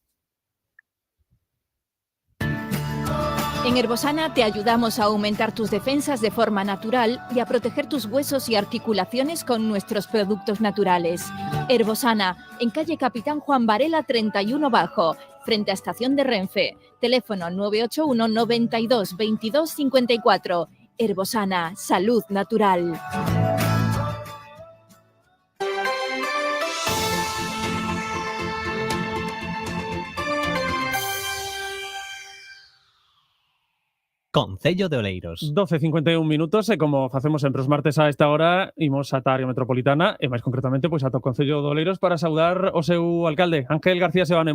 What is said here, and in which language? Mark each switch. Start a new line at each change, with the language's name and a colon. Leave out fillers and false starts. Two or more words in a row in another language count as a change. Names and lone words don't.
Spanish: En Herbosana te ayudamos a aumentar tus defensas de forma natural y a proteger tus huesos y articulaciones con nuestros productos naturales. Herbosana, en calle Capitán Juan Varela 31 Bajo, frente a Estación de Renfe. Teléfono 981 92 22 54. Herbosana, salud natural.
Galician: Concello de Oleiros. 12:51 minutos, e como facemos sempre os martes a esta hora, imos ata a área metropolitana e máis concretamente pois ata o Concello de Oleiros para saudar o seu alcalde, Ángel García Sebane.